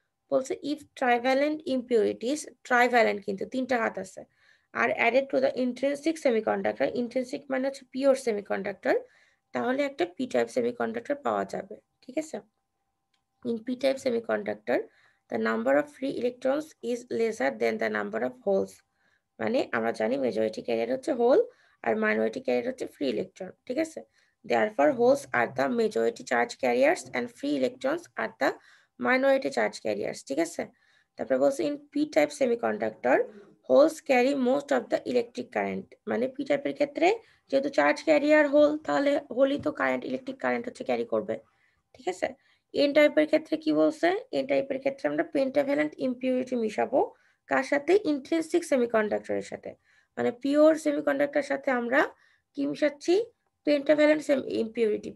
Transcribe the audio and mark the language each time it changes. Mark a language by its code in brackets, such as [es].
[bn] বলছে [en] if trivalent impurities, [bn] trivalent কিন্তু 3টা হাত আছে, আর [en] added to the intrinsic semiconductor, [bn] intrinsic মানে হচ্ছে পিওর সেমিকন্ডাক্টর, তাহলে একটা পি টাইপ সেমিকন্ডাক্টর পাওয়া যাবে, ঠিক আছে। [en] in P type semiconductor the number of free electrons is lesser than the number of holes, [bn] মানে আমরা জানি মেজরিটি ক্যারিয়ার হচ্ছে হোল আর মাইনরিটি ক্যারিয়ার হচ্ছে ফ্রি ইলেকট্রন, ঠিক আছে। [en] therefore holes are the majority charge carriers and free electrons are the minority charge carriers, [bn] ঠিক আছে। তারপরে বলছে [en] in P type semiconductor holes carry most of the electric current, [bn] মানে P টাইপের ক্ষেত্রে যেহেতু চার্জ ক্যারিয়ার হোল, তাহলে হোলই তো কারেন্ট, ইলেকট্রিক কারেন্ট হচ্ছে ক্যারি করবে, ঠিক আছে। এন টাইপের ক্ষেত্রে কি বলছে, এন টাইপের ক্ষেত্রে আমরা পেন্টাভ্যালেন্ট ইমপিউরিটি মিশাবো কার সাথে, ইন্ট্রিনসিক সেমিকন্ডাক্টরের সাথে, মানে পিওর সেমিকন্ডাক্টরের সাথে আমরা কি মিশাচ্ছি, পেন্টাভ্যালেন্ট ইমপিউরিটি।